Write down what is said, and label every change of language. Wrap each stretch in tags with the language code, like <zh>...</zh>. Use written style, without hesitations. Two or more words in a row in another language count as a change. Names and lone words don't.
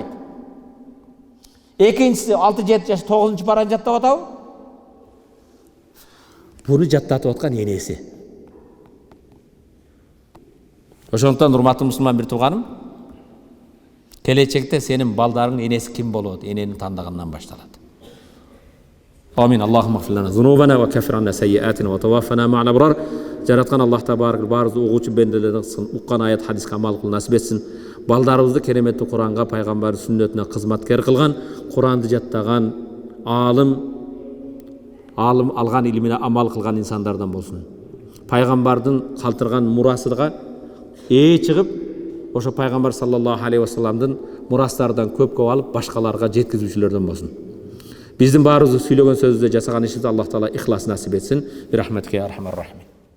<ky>Экинчиси 6-7 жаш 9-параны жаттап атабы? Буну жаттатып аткан энеси. Ошондуктан урматтуу мусулман бир тууганым, келечекте сенин балдарың энеси ким болот? Энени тандагандан башталат.</ky> <ar>آمين. اللهم اغفر لنا ذنوبنا وكفر عنا سيئاتنا وتوفنا مع الأبرار.</ar> <ky>Жараткан Аллах табарак баарыбыз угуучу бенделердин уккан аят хадиске амал кылып насип этсин. Балдарыбызды кереметтүү Куранга, пайгамбар сүннөтүнө кызматкер кылган, Куранды жаттаган, алым алган илимине амал кылган инсандардан болсун. Пайгамбардын калтырган мурасыга чыгып, ошо пайгамбар</ky> <ar>صلى الله عليه وسلم</ar> <ky>мурастардан көп алып, башкаларга жеткизүүчүлөрдөн болсун. Биздин баарыбызды сүйлөгөн сөздү жасаган ишибизди Аллах таала ихлас насип этсин.</ky> <ar>برحمتك يا أرحم الراحمين.</ar>